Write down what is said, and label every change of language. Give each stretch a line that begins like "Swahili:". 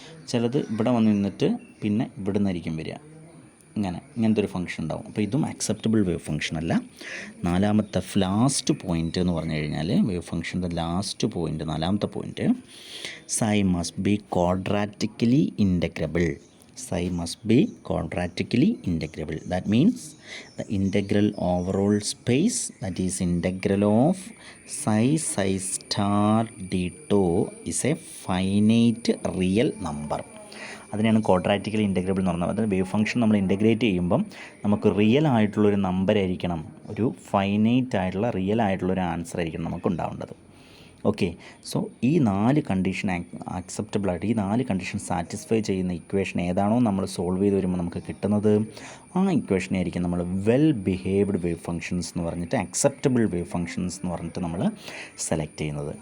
Malayalam: ചിലത് ഇവിടെ വന്ന് നിന്നിട്ട് പിന്നെ ഇവിടെ നിന്നായിരിക്കും വരിക, ഇങ്ങനത്തെ ഒരു ഫംഗ്ഷൻ ഉണ്ടാവും. അപ്പോൾ ഇതും അക്സെപ്റ്റബിൾ വേവ് ഫംഗ്ഷൻ അല്ല. നാലാമത്തെ ലാസ്റ്റ് പോയിൻ്റ് എന്ന് പറഞ്ഞു കഴിഞ്ഞാൽ വേവ് ഫംഗ്ഷൻ്റെ ലാസ്റ്റ് പോയിൻ്റ്, നാലാമത്തെ point,
English: Psi must be quadratically integrable. Psi must be quadratically integrable. That means the integral overall space, that is integral of psi star d tau is a finite real number.
Malayalam: അതിനെയാണ് ക്വാഡ്രാറ്റിക്കലി integrable എന്ന് പറയുന്നത്. അതായത് wave function നമ്മൾ integrate ചെയ്യുമ്പം നമുക്ക് real ആയിട്ടുള്ളൊരു number ആയിരിക്കണം, ഒരു ഫൈനൈറ്റ് ആയിട്ടുള്ള റിയൽ ആയിട്ടുള്ളൊരു ആൻസർ ആയിരിക്കണം നമുക്ക് ഉണ്ടാവേണ്ടത്. ഓക്കെ, സോ ഈ 4 കണ്ടീഷൻ അക്സെപ്റ്റബിൾ ആയിട്ട്, ഈ 4 കണ്ടീഷൻ സാറ്റിസ്ഫൈ ചെയ്യുന്ന ഇക്വേഷൻ ഏതാണോ നമ്മൾ സോൾവ് ചെയ്ത് വരുമ്പോൾ നമുക്ക് കിട്ടുന്നത്, ആ ഇക്വേഷനെ ആയിരിക്കും നമ്മൾ വെൽ ബിഹേവ്ഡ് വേവ് ഫംഗ്ഷൻസ് എന്ന് പറഞ്ഞിട്ട്, അക്സെപ്റ്റബിൾ വേവ് ഫംഗ്ഷൻസ് എന്ന് പറഞ്ഞിട്ട് നമ്മൾ സെലക്ട് ചെയ്യുന്നത്.